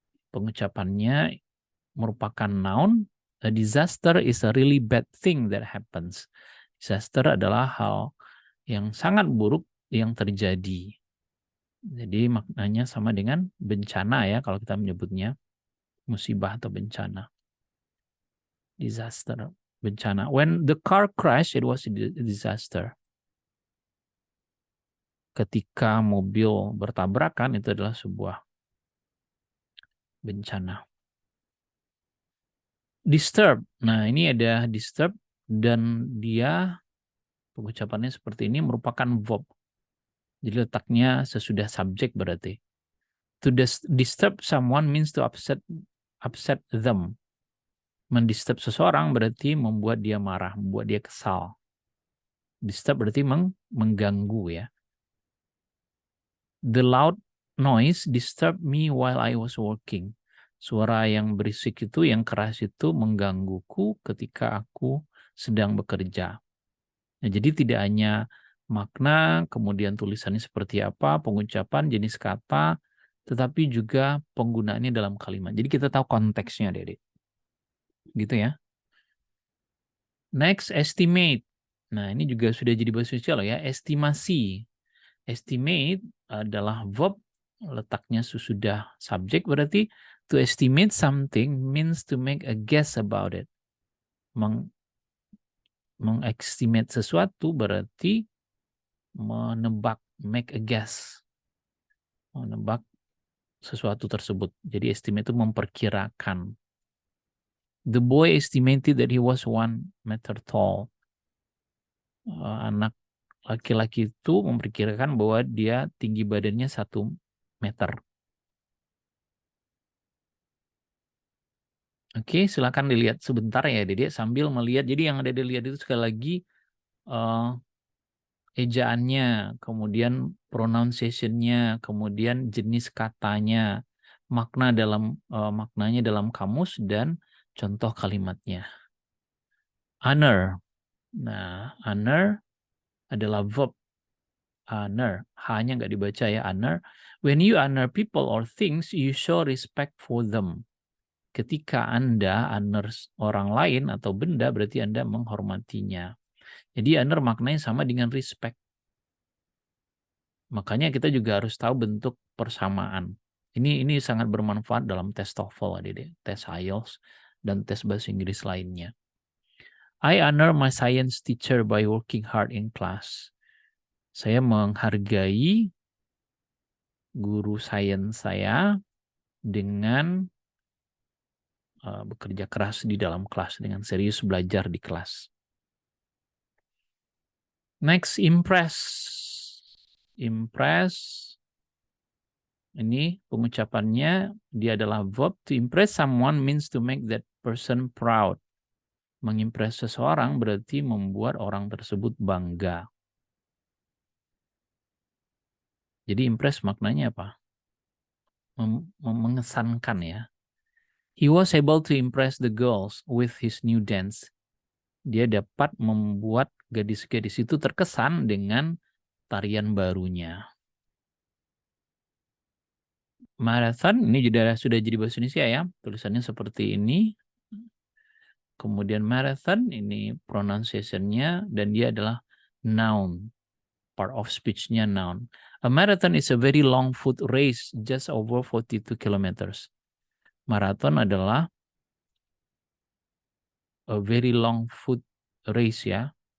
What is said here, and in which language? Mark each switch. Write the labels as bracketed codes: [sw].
[id] Pengucapannya merupakan noun. [en] A disaster is a really bad thing that happens. [id] Disaster adalah hal yang sangat buruk yang terjadi. Jadi maknanya sama dengan bencana ya kalau kita menyebutnya musibah atau bencana. Disaster. bencana. [en] When the car crashed, it was a disaster. [id] Ketika mobil bertabrakan, itu adalah sebuah bencana. Disturb. Nah, ini ada disturb dan dia pengucapannya seperti ini merupakan verb. Jadi letaknya sesudah subjek berarti. [en] To disturb someone means to upset them. [id] Mendisturb seseorang berarti membuat dia marah, membuat dia kesal. Disturb berarti mengganggu ya. [en] The loud noise disturbed me while I was working. [id] Suara yang berisik itu, yang keras itu menggangguku ketika aku sedang bekerja. Nah, jadi tidak hanya makna, kemudian tulisannya seperti apa, pengucapan, jenis kata, tetapi juga penggunaannya dalam kalimat. Jadi kita tahu konteksnya, Dede. Gitu ya. [en] Next, estimate. [id] Nah, ini juga sudah jadi bahasa Indonesia loh ya, estimasi. Estimate adalah verb, letaknya sesudah subjek, berarti [en] to estimate something means to make a guess about it. [id] Mengestimate sesuatu berarti menebak, [en] make a guess. [id] Menebak sesuatu tersebut. Jadi estimate itu memperkirakan. [en] The boy estimated that he was 1 meter tall. [id] Anak laki-laki itu memperkirakan bahwa dia tinggi badannya 1 meter. Oke, silakan dilihat sebentar ya, Dede, sambil melihat. Jadi yang Dede lihat itu sekali lagi ejaannya, kemudian pronunciation-nya, kemudian jenis katanya, maknanya dalam kamus, dan contoh kalimatnya. Honor. Nah, honor adalah verb. Honor. H-nya nggak dibaca ya, honor. [en] When you honor people or things, you show respect for them. [id] Ketika Anda honor orang lain atau benda, berarti Anda menghormatinya. Jadi honor maknanya sama dengan respect. Makanya kita juga harus tahu bentuk persamaan. Ini sangat bermanfaat dalam tes TOEFL, Adik, tes IELTS, dan tes bahasa Inggris lainnya. [en] I honor my science teacher by working hard in class. [id] Saya menghargai guru sains saya dengan bekerja keras di dalam kelas, dengan serius belajar di kelas. [en] Next, impress. Impress. [id] Ini pengucapannya, dia adalah verb. [en] To impress someone means to make that person proud. [id] Mengimpress seseorang berarti membuat orang tersebut bangga. Jadi impress maknanya apa? Mengesankan ya. [en] He was able to impress the girls with his new dance. [id] Dia dapat membuat gadis-gadis itu terkesan dengan tarian barunya. Marathon, ini sudah jadi bahasa Indonesia ya. Tulisannya seperti ini. Kemudian marathon, ini pronunciation-nya, dan dia adalah noun. Part of speech-nya noun. [en] A marathon is a very long foot race, just over 42 kilometers. [id] Marathon adalah [en] a very long foot race [id] ya.